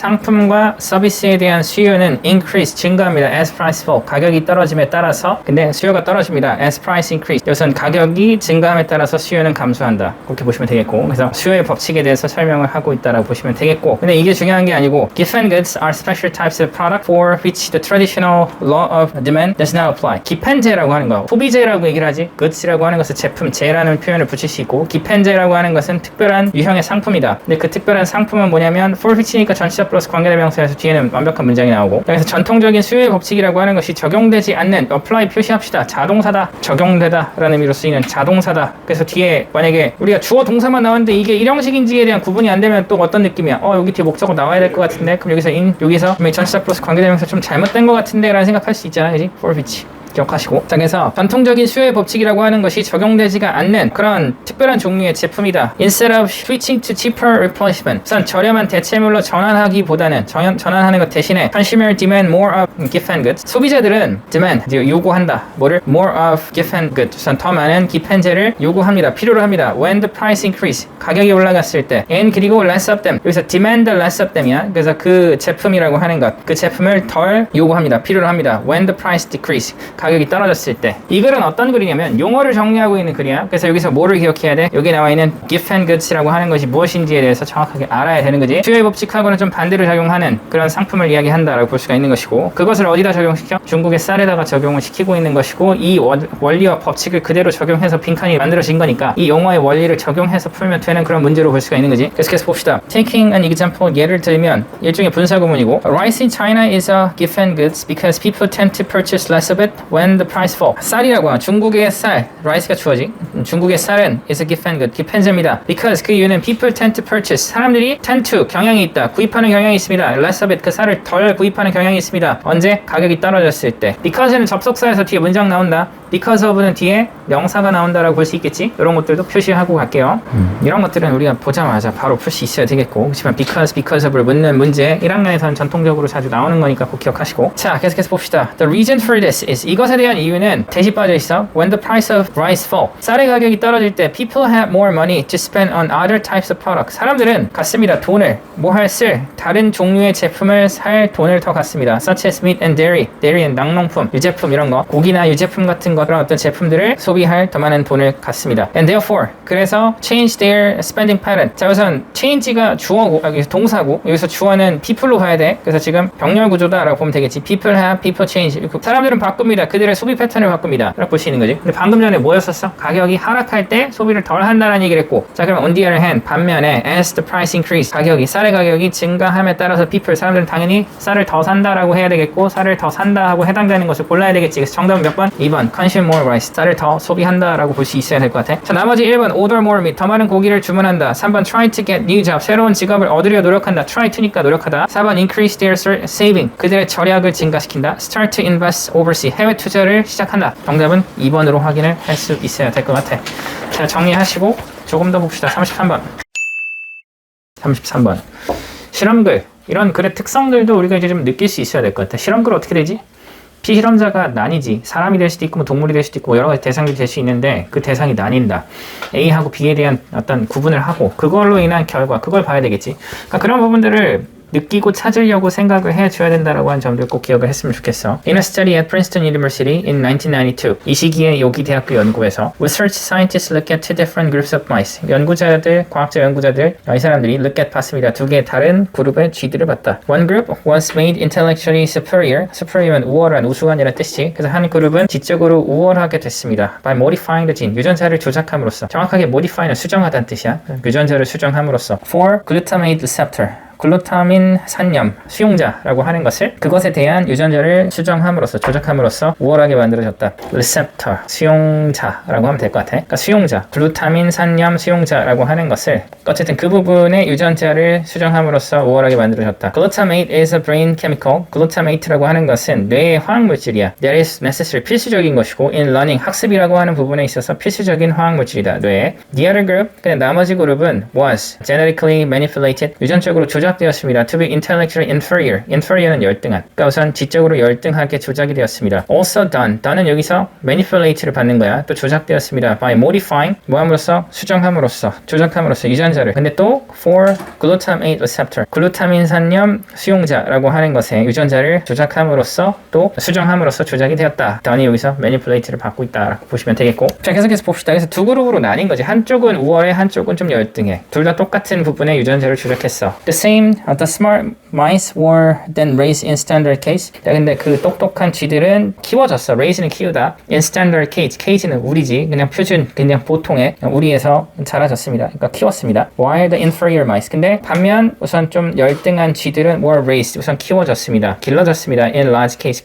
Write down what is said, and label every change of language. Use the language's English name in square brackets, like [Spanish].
[Korean] 상품과 서비스에 대한 수요는 increase, 증가합니다. [English] As price fall. [Korean] 가격이 떨어짐에 따라서. 근데 수요가 떨어집니다. [English] As price increase. [Korean] 이것은 가격이 증가함에 따라서 수요는 감소한다. 그렇게 보시면 되겠고. 그래서 수요의 법칙에 대해서 설명을 하고 있다라고 보시면 되겠고. 근데 이게 중요한 게 아니고 [English] given goods are special types of product for which the traditional law of demand does not apply. [Korean] 기판제라고 하는 거. 소비재라고 얘기를 하지. goods라고 하는 것은 제품제라는 표현을 붙일 수 있고 기펜제라고 하는 것은 특별한 유형의 상품이다. 근데 그 특별한 상품은 뭐냐면 for which니까 전치사 플러스 관계대명사에서 뒤에는 완벽한 문장이 나오고 그래서 전통적인 수요의 법칙이라고 하는 것이 적용되지 않는 apply 표시합시다. 자동사다. 적용되다 라는 의미로 쓰이는 자동사다. 그래서 뒤에 만약에 우리가 주어 동사만 나왔는데 이게 일형식인지에 대한 구분이 안 되면 또 어떤 느낌이야? 여기 뒤에 목적어 나와야 될 것 같은데 그럼 여기서 전치사 플러스 관계대명사 좀 잘못된 것 같은데 라는 생각할 수 있잖아. 그지? for which 기억하시고. 자, 그래서 전통적인 수요의 법칙이라고 하는 것이 적용되지가 않는 그런 특별한 종류의 제품이다. [English] Instead of switching to cheaper replacement. [Korean] 우선 저렴한 대체물로 전환하기보다는 전환하는 것 대신에 [English] consumer demand more of gift and goods. [Korean] 소비자들은 demand, 요구한다. 뭐를? [English] more of gift and goods. [Korean] 우선 더 많은 기펜제를 요구합니다. 필요로 합니다. [English] When the price increase. [Korean] 가격이 올라갔을 때. [English] and [Korean] 그리고 [English] less of them. [Korean] 여기서 [English] demand less of them이야. [Korean] 그래서 그 제품이라고 하는 것. 그 제품을 덜 요구합니다. 필요로 합니다. [English] When the price decrease. [Korean] 가격이 떨어졌을 때. 이 글은 어떤 글이냐면 용어를 정리하고 있는 글이야. 그래서 여기서 뭐를 기억해야 돼? 여기 나와 있는 gift and goods라고 하는 것이 무엇인지에 대해서 정확하게 알아야 되는 거지. 수요의 법칙하고는 좀 반대로 작용하는 그런 상품을 이야기한다라고 볼 수가 있는 것이고 그것을 어디다 적용시켜? 중국의 쌀에다가 적용을 시키고 있는 것이고 이 원리와 법칙을 그대로 적용해서 빈칸이 만들어진 거니까 이 용어의 원리를 적용해서 풀면 되는 그런 문제로 볼 수가 있는 거지. 계속해서 봅시다. [English] Taking an example, [Korean] 예를 들면 일종의 분사구문이고 [English] Rice in China is a gift and goods because people tend to purchase less of it when the price fall. [Korean] 쌀이라고 하면 중국의 쌀, rice가 주어지. 중국의 쌀은 [English] is a gift and good, [Korean] 기펜제입니다. [English] Because [Korean] 그 이유는 [English] people tend to purchase. [Korean] 사람들이 tend to, 경향이 있다. 구입하는 경향이 있습니다. [English] Less of it, [Korean] 그 쌀을 덜 구입하는 경향이 있습니다. 언제? 가격이 떨어졌을 때. Because는 접속사에서 뒤에 문장 나온다. Because of는 뒤에 명사가 나온다라고 볼 수 있겠지? 이런 것들도 표시하고 갈게요. 이런 것들은 우리가 보자마자 바로 풀 수 있어야 되겠고 그렇지만 because of를 묻는 문제 1학년에서는 전통적으로 자주 나오는 거니까 꼭 기억하시고 자, 계속해서 봅시다. [English] The reason for this is [Korean] 이것에 대한 이유는 대시 빠져 있어. [English] When the price of rice fall. [Korean] 쌀의 가격이 떨어질 때 [English] people have more money to spend on other types of products. [Korean] 사람들은 갖습니다. 돈을 쓸 다른 종류의 제품을 살 돈을 더 갖습니다. [English] Such as meat and dairy. [Korean] dairy는 낙농품, 유제품 이런 거. 고기나 유제품 같은 거 그런 어떤 제품들을 소비할 더 많은 돈을 갖습니다. [English] And therefore [Korean] 그래서 [English] change their spending pattern. [Korean] 자, 우선 change가 주어고 여기서 동사고 여기서 주어는 people로 가야 돼. 그래서 지금 병렬 구조다라고 보면 되겠지. [English] People have, people change. [Korean] 사람들은 바꿉니다. 그들의 소비 패턴을 바꿉니다. 라고 볼 수 있는 거지. 근데 방금 전에 뭐였었어? 가격이 하락할 때 소비를 덜 한다는 얘기를 했고 자, 그럼 on the other hand 반면에 [English] as the price increase [Korean] 가격이 쌀의 가격이 증가함에 따라서 people 사람들은 당연히 쌀을 더 산다라고 해야 되겠고 쌀을 더 산다 하고 해당되는 것을 골라야 되겠지. 그래서 정답은 몇 번? 2번 [English] consume more rice [Korean] 쌀을 더 소비한다라고 볼 수 있어야 될 것 같아. 자, 나머지 1번 [English] order more meat [Korean] 더 많은 고기를 주문한다. 3번 [English] try to get new job [Korean] 새로운 직업을 얻으려 노력한다. try to니까 노력하다. 4번 [English] increase their saving [Korean] 그들의 절약을 증가시킨다. [English] start to invest overseas [Korean] 해외 투자를 시작한다. 정답은 2번으로 확인을 할 수 있어야 될 것 같아. 자, 정리하시고 조금 더 봅시다. 33번 실험글 이런 글의 특성들도 우리가 이제 좀 느낄 수 있어야 될 것 같아. 실험글 어떻게 되지? 피실험자가 나뉘지. 사람이 될 수도 있고 뭐 동물이 될 수도 있고 여러 가지 대상들이 될 수 있는데 그 대상이 나뉜다. A하고 B에 대한 어떤 구분을 하고 그걸로 인한 결과 그걸 봐야 되겠지. 그러니까 그런 부분들을 느끼고 찾으려고 생각을 해줘야 된다라고 하는 점들 꼭 기억을 했으면 좋겠어. [English] In a study at Princeton University in 1992 [Korean] 이 시기에 여기 대학교 연구에서 research scientists look at two different groups of mice 과학자 연구자들 이 사람들이 [English] look at [Korean] 봤습니다. 두 개의 다른 그룹의 쥐들을 봤다. [English] One group was made intellectually superior면 [Korean] 우월한 우수한이라는 뜻이지. 그래서 한 그룹은 지적으로 우월하게 됐습니다. [English] by modifying the gene [Korean] 유전자를 조작함으로써 정확하게 modify는 수정하다는 뜻이야. 유전자를 수정함으로써 [English] for glutamate receptor [Korean] 글루타민 산염 수용자라고 하는 것을 그것에 대한 유전자를 수정함으로써 조작함으로써 우월하게 만들어졌다. receptor 수용자라고 하면 될 것 같아. 그러니까 수용자 글루타민 산염 수용자라고 하는 것을 어쨌든 그 부분의 유전자를 수정함으로써 우월하게 만들어졌다. [English] glutamate is a brain chemical. [Korean] glutamate라고 하는 것은 뇌의 화학물질이야. [English] that is necessary [Korean] 필수적인 것이고 [English] in learning [Korean] 학습이라고 하는 부분에 있어서 필수적인 화학물질이다. 뇌에. [English] the other group [Korean] 그냥 나머지 그룹은 [English] was genetically manipulated [Korean] 유전적으로 조작되었습니다. [English] to be intellectually inferior [Korean] inferior는 열등한. 그러니까 우선 지적으로 열등하게 조작이 되었습니다. also done은 여기서 manipulate를 받는 거야. 또 조작되었습니다. by modifying 뭐함으로써 수정함으로써 조작함으로써 유전자를. 근데 또 for glutamate receptor 글루타민 산염 수용자라고 하는 것에 유전자를 조작함으로써 또 수정함으로써 조작이 되었다. don이 여기서 manipulate를 받고 있다라고 보시면 되겠고. 자, 계속해서 봅시다. 그래서 두 그룹으로 나뉜 거지. 한쪽은 우월해, 한쪽은 좀 열등해. 둘 다 똑같은 부분의 유전자를 조작했어. [English] The smart mice were then raised in standard cage. [Korean] 자, 근데 그 똑똑한 쥐들은 키워졌어. raise는 키우다. in standard cage. cage는 우리지. 그냥 표준, 그냥 보통의 우리에서 자라졌습니다. 그러니까 키웠습니다. [English] while the inferior mice. [Korean] 근데 반면 우선 좀 열등한 쥐들은 [English] were raised. [Korean] 우선 키워졌습니다. 길러졌습니다. [English] in large cage.